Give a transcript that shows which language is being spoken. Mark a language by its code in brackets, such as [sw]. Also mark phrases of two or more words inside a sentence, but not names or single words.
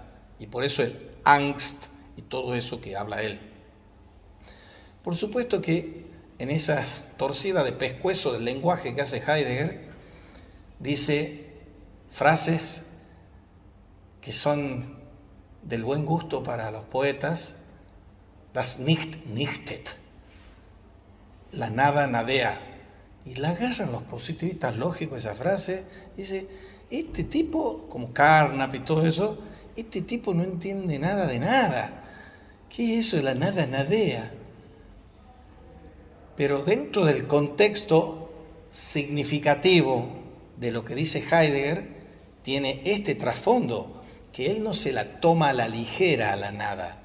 [es] Y por eso el Angst y todo eso que habla él. Por supuesto que en esas torcidas de pescuezo del lenguaje que hace Heidegger, dice frases que son del buen gusto para los poetas, [de] das Nicht nichtet, [es] la nada nadea. Y la agarran los positivistas lógicos esa frase, dice, este tipo, como Carnap y todo eso, este tipo no entiende nada de nada. ¿Qué es eso de la nada nadea? Pero dentro del contexto significativo de lo que dice Heidegger, tiene este trasfondo, que él no se la toma a la ligera a la nada.